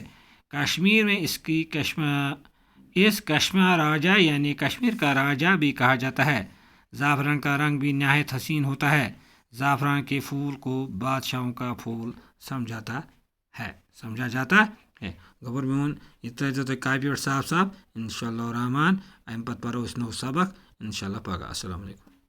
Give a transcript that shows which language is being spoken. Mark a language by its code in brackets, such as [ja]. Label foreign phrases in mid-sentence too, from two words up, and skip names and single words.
[ur] کشمیر میں اس کشمیر راجا یعنی کشمیر کا راجا بھی کہا جاتا ہے۔ زعفران کا رنگ بھی نہایت حسین ہوتا ہے۔ زعفران کے پھول کو بادشاہوں کا پھول سمجھا جاتا ہے۔ [ks] گوٚبُر میون یہِ ترٲیزیو تُہۍ کاپی پٮ۪ٹھ صاف صاف، [ar] اِنشاء اللہ الرحمان۔ [ks] اَمہِ پتہٕ پَرو أسۍ نوٚو سبق [ar] اِنشاء اللہ [ks] پگاہ۔ [ar] السلام علیکم۔